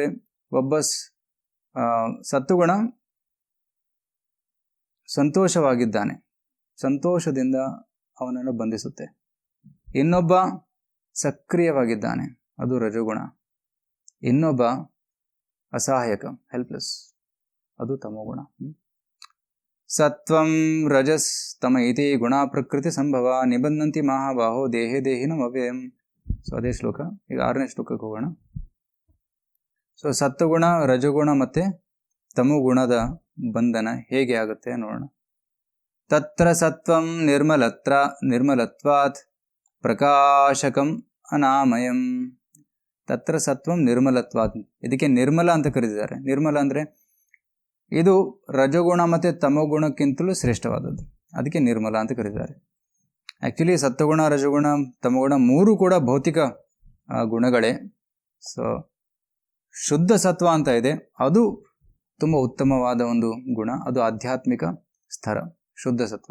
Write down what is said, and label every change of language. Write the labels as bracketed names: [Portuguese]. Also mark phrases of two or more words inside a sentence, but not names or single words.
[Kannada] ಒಬ್ಬ ಸತ್ವಗುಣ ಸಂತೋಷವಾಗಿದ್ದಾನೆ, ಸಂತೋಷದಿಂದ ಅವನನ್ನು ಬಂಧಿಸುತ್ತೆ. ಇನ್ನೊಬ್ಬ ಸಕ್ರಿಯವಾಗಿದ್ದಾನೆ, ಅದು ರಜಗುಣ. ಇನ್ನೊಬ್ಬ ಅಸಹಾಯಕ, ಹೆಲ್ಪ್ಲೆಸ್, ಅದು ತಮೋಗುಣ. [Sanskrit] ಸತ್ವಂ ರಜಸ್ ತಮ ಇತಿ ಗುಣ ಪ್ರಕೃತಿ ಸಂಭವ ನಿಬಂಧಂತಿ ಮಹಾಬಾಹೋ ದೇಹೇ ದೇಹಿನಂ ಅವ್ಯಯಂ. [Kannada] ಸೊ ಅದೇ ಶ್ಲೋಕ. ಈಗ 6ನೇ ಶ್ಲೋಕಕ್ಕೆ ಹೋಗೋಣ. ಸೊ ಸತ್ವಗುಣ, ರಜಗುಣ ಮತ್ತು ತಮೋಗುಣದ ಬಂಧನ ಹೇಗೆ ಆಗುತ್ತೆ ನೋಡೋಣ. [Sanskrit] ತತ್ರ ಸತ್ವಂ ನಿರ್ಮಲತ್ವಾತ್ ಪ್ರಕಾಶಕಂ ಅನಾಮಯಂ. ತತ್ರ ಸತ್ವಂ ನಿರ್ಮಲತ್ವಾತ್. [Kannada] ಇದಕ್ಕೆ ನಿರ್ಮಲ ಅಂತ ಕರೆದಿದ್ದಾರೆ. ನಿರ್ಮಲ ಅಂದರೆ ಇದು ರಜಗುಣ ಮತ್ತು ತಮೋಗುಣಕ್ಕಿಂತಲೂ ಶ್ರೇಷ್ಠವಾದದ್ದು, ಅದಕ್ಕೆ ನಿರ್ಮಲ ಅಂತ ಕರೆದಿದ್ದಾರೆ. ಆ್ಯಕ್ಚುಲಿ ಸತ್ವಗುಣ, ರಜಗುಣ, ತಮಗುಣ ಮೂರು ಕೂಡ ಭೌತಿಕ ಗುಣಗಳೇ. ಸೊ ಶುದ್ಧ ಸತ್ವ ಅಂತ ಇದೆ, ಅದು ತುಂಬ ಉತ್ತಮವಾದ ಒಂದು ಗುಣ, ಅದು ಆಧ್ಯಾತ್ಮಿಕ ಸ್ಥರ ಶುದ್ಧ ಸತ್ವ.